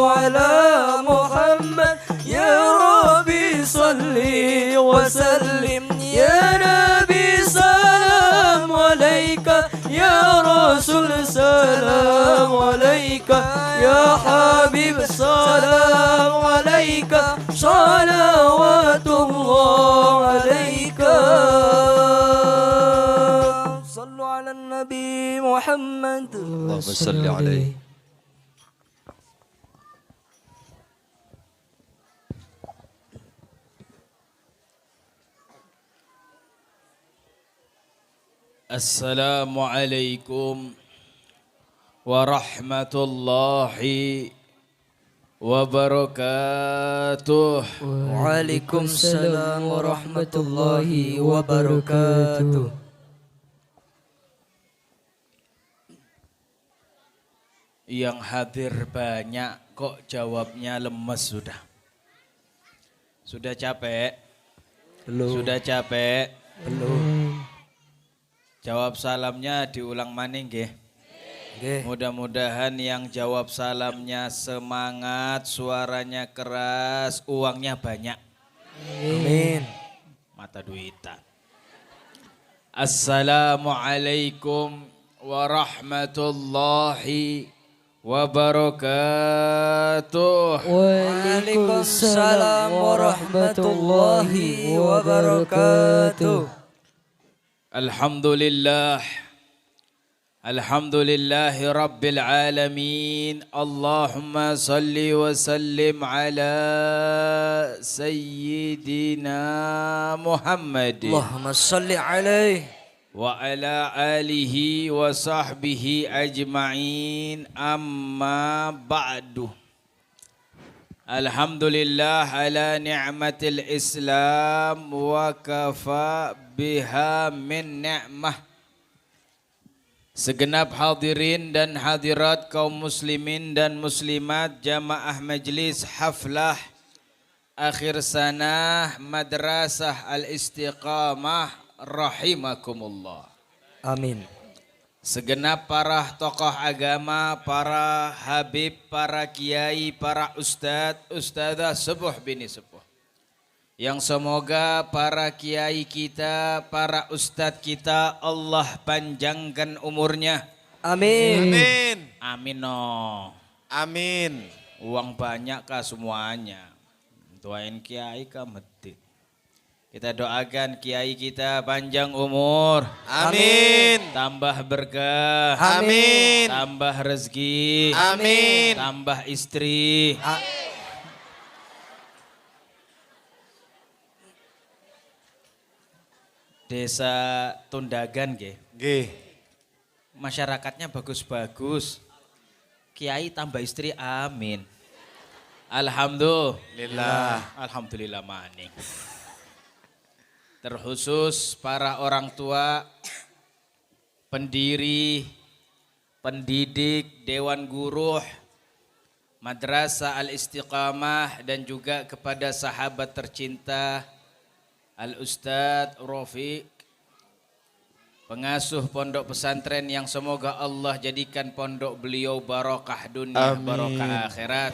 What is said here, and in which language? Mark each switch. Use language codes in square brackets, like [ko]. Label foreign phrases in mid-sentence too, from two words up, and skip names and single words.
[ar] على محمد، يا ربي صل وسلم، يا نبي سلام عليك، يا رسول سلام عليك، يا حبيب سلام عليك، صلوات الله عليك. صلوا على النبي محمد. اللهم صل عليه. السلام عليكم ورحمة الله وبركاته. وعليكم السلام ورحمة الله وبركاته. [id] Yang hadir banyak kok jawabnya lemes sudah. Sudah capek? Belum. Sudah capek? Belum. Jawab salamnya diulang [jv] maning nggih. Nggih. [id] Mudah-mudahan yang jawab salamnya semangat, suaranya keras, uangnya banyak. Amin. Mata duitan. [ar] السلام عليكم ورحمة الله وبركاته. وعليكم السلام ورحمة الله وبركاته. الحمد لله. الحمد لله رب العالمين. اللهم صل وسلم على سيدنا محمد اللهم صل عليه وعلى آله وصحبه أجمعين, أما بعد. الحمد لله على نعمة الإسلام وكفى بها من نعمة. [id] Segenap hadirin dan hadirat kaum muslimin dan muslimat jamaah majlis haflah akhir sanah Madrasah Al-Istiqamah rahimakumullah. Amin. Segenap para tokoh agama, para habib, para kiai, para ustadz, ustadzah sepuh bini sepuh, yang semoga para kiai kita, para ustadz kita Allah panjangkan umurnya. Amin. Amin. Amin no. Amin. Uang banyak kah semuanya. Doain kiai kah medit. Kita doakan kiai kita panjang umur. Amin. Tambah berkah. Amin. Tambah rezeki. Amin. Tambah istri. Desa Tundagan nggih. [jv] Nggih. [id] Masyarakatnya bagus-bagus. Kiai tambah istri, amin. Alhamdulillah. Alhamdulillah maning. Terkhusus para orang tua, pendiri, pendidik, Dewan Guru, Madrasah Al-Istiqamah dan juga kepada sahabat tercinta Al-Ustadz Rafiq, pengasuh pondok pesantren yang semoga Allah jadikan pondok beliau barokah dunia, barokah akhirat.